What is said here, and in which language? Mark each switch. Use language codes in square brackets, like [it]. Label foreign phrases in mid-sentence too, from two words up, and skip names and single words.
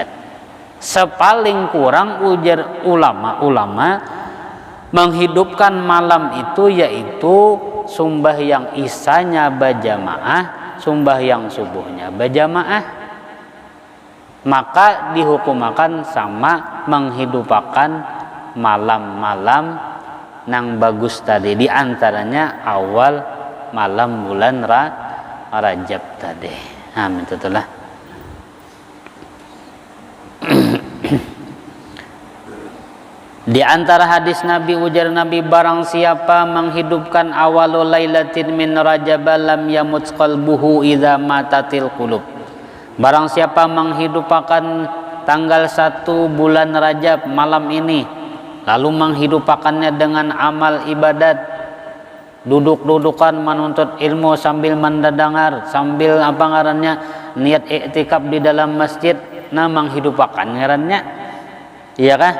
[bjn] Sepaling kurang ujar ulama-ulama, menghidupkan malam itu yaitu sembahyang isanya berjamaah, sembahyang subuhnya berjamaah, maka dihukumakan sama menghidupakan malam-malam nang bagus tadi, di antaranya awal malam bulan Rajab tadi. Amin, itulah. Di antara hadis Nabi, ujar Nabi, barang siapa menghidupkan [ar] أول ليلة من رجب لم يمت قلبه إذا ماتت القلوب. [bjn] Barang siapa menghidupkan tanggal 1 bulan Rajab malam ini, lalu menghidupakannya dengan amal ibadat, duduk-dudukan menuntut ilmu sambil mendengar, sambil apa ngarannya, niat iktikaf di dalam masjid, nah menghidupakan ngarannya, iya kah?